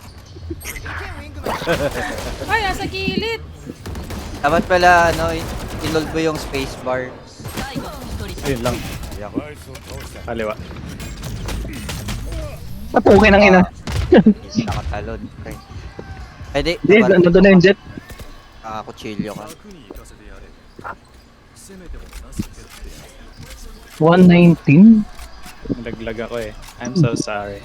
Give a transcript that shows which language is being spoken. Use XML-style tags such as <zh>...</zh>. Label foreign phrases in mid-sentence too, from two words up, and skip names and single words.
<tl>Ay, nasa gilid. Dapat pala, ano, inold mo yung spacebar. Ayun lang.</tl> <ja>バイスを倒した</ja> <tl>Kaliwa. Napukay ng ina. Nakatalon, pre. Pwede, Hindi, nandun na yung jet. kutsilyo ka. 119? Nalaglag ako eh.</tl> <en>I'm so sorry.</en>